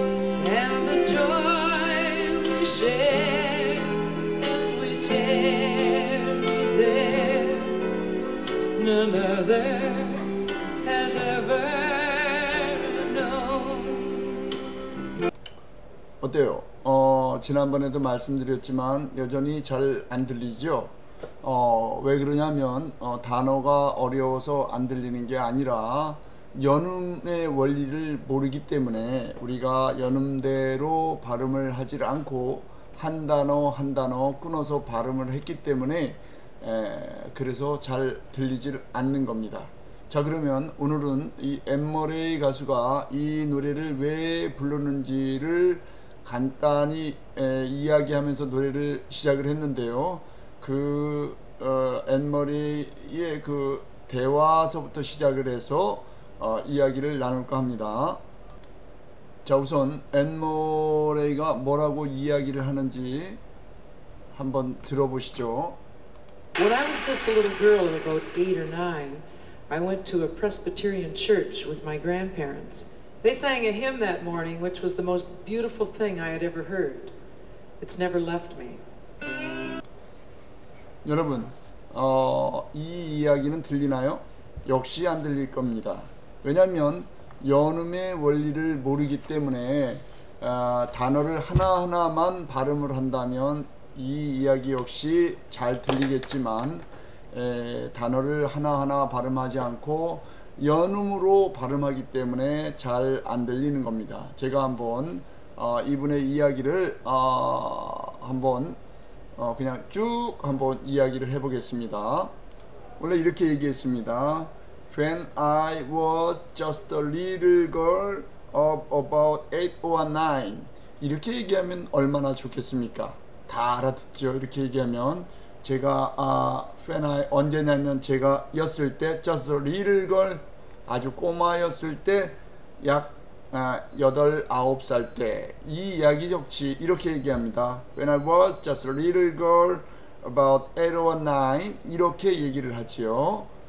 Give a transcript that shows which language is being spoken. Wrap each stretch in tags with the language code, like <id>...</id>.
<en>and the joy we share as we tarry there, none other has ever known.</en> <ko>어때요? 지난번에도 말씀드렸지만 여전히 잘 안 들리죠? 왜 그러냐면 단어가 어려워서 안 들리는 게 아니라 연음의 원리를 모르기 때문에 우리가 연음대로 발음을 하지 않고 한 단어 한 단어 끊어서 발음을 했기 때문에 그래서 잘 들리질 않는 겁니다. 자, 그러면 오늘은 이 앤 머레이 가수가 이 노래를 왜 불렀는지를 간단히 이야기하면서 노래를 시작을 했는데요. 그 앤 머레이의 그 대화서부터 시작을 해서 이야기를 나눌까 합니다. 자, 우선 앤 머레이가 뭐라고 이야기를 하는지 한번 들어보시죠.</ko> <en>When I was just a little girl at about 8 or 9, I went to a Presbyterian church with my grandparents. They sang a hymn that morning which was the most beautiful thing I had ever heard. It's never left me.</en> <ko>여러분, 이 이야기는 들리나요? 역시 안 들릴 겁니다. 왜냐하면 연음의 원리를 모르기 때문에 단어를 하나하나만 발음을 한다면 이 이야기 역시 잘 들리겠지만 단어를 하나하나 발음하지 않고 연음으로 발음하기 때문에 잘 안 들리는 겁니다. 제가 한번 이분의 이야기를 한번 그냥 쭉 한번 이야기를 해보겠습니다. 원래 이렇게 얘기했습니다.</ko> <en>When I was just a little girl of about 8 or 9.</en> <ko>이렇게 얘기하면 얼마나 좋겠습니까? 다 알아듣죠. 이렇게 얘기하면 제가</ko> <en>when I</en> <ko>언제냐면 제가 였을 때</ko> <en>just a little girl</en> <ko>아주 꼬마였을 때 약 8, 9살 때 이 이야기 역시 이렇게 얘기합니다.</ko> <en>When I was just a little girl about 8 or 9</en> <ko>이렇게 얘기를 하지요.</ko>